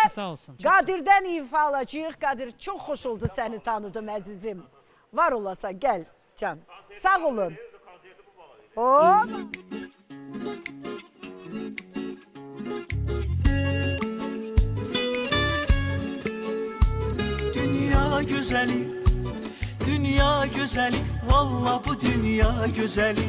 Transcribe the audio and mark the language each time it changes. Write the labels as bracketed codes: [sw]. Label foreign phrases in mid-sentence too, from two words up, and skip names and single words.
[az] Sağ olsun. Qadir'dən ifa alacağıq. Qadir, çox xoş oldu səni tanıdım əzizim. Var olasa gəl can. Sağ olun. Hop. [tr] Dünya güzeli, dünya güzeli, valla bu dünya güzeli.